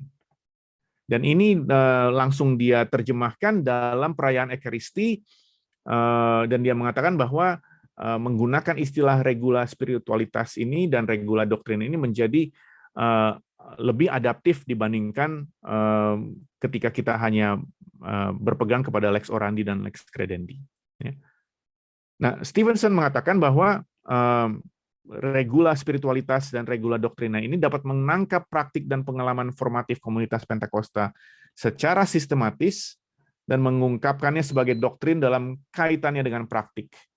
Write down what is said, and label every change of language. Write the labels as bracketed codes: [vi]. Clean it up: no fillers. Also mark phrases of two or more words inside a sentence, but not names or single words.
[id] Dan ini langsung dia terjemahkan dalam perayaan Ekaristi, dan dia mengatakan bahwa menggunakan istilah [la] regula spiritualitas [id] ini dan regula doktrin ini menjadi lebih adaptif dibandingkan ketika kita hanya berpegang kepada [la] lex orandi [id] dan [la] lex credendi. [id] Nah, Stevenson mengatakan bahwa [la] regula spiritualitas [id] dan [la] regula doktrina [id] ini dapat menangkap praktik dan pengalaman formatif komunitas Pentakosta secara sistematis dan mengungkapkannya sebagai doktrin dalam kaitannya dengan praktik.